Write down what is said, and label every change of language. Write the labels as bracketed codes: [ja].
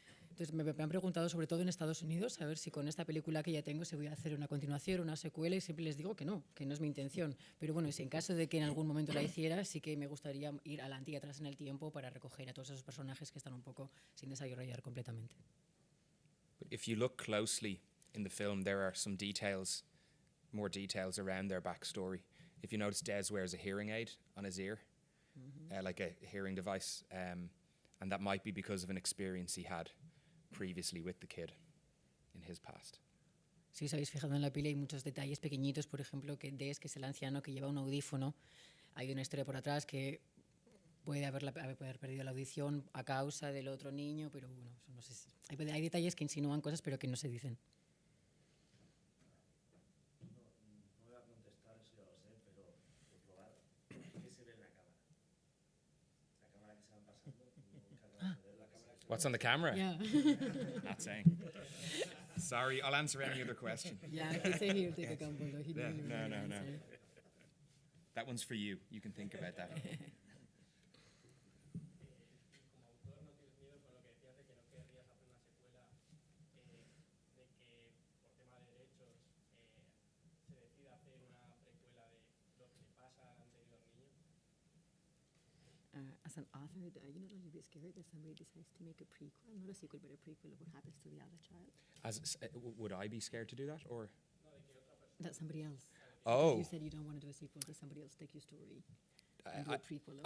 [es] Entonces me han preguntado, sobre todo en Estados Unidos, a ver si con esta película que ya tengo se voy a hacer una continuación, una secuela, y siempre les digo que no es mi intención. Pero bueno, si en caso de que en algún momento la hiciera, sí que me gustaría ir adelante y atrás en el tiempo para recoger a todos esos personajes que están un poco sin desarrollar completamente. [en] But if you look closely in the film, there are some more details around their backstory. If you notice, Des wears a hearing aid on his ear, like a hearing device, and that might be because of an experience he had previously with the kid in his past. [es] Si os habéis fijado en la peli hay muchos detalles pequeñitos, por ejemplo, que Des, que es el anciano que lleva un audífono, hay una historia por atrás que puede haber perdido la audición a causa del otro niño, pero bueno, no sé hay detalles que insinúan cosas pero que no se dicen. No voy a contestar, eso ya lo sé, pero por probar, ¿qué se ve en la cámara? La cámara que se van pasando, nunca acabas de ver la cámara. [en] What's on the camera? Yeah. Not saying. Sorry, I'll answer any other question. Yeah, he said he would take a couple, though. He Yeah, didn't no, really no, no. answer. That one's for you. You can think about that. [es] Como autor, ¿no tienes miedo con lo que decías de que no querrías hacer una secuela, de que por tema de derechos se decida hacer una precuela de lo que le pasa al anterior niño? [en] As an author, you're not only a bit scared that somebody decides to make a prequel, not a sequel, but a prequel of what happens to the other child. Would I be scared to do that, or? That somebody else. Oh. You said you don't want to do a sequel, that somebody else take your story and do I- a prequel of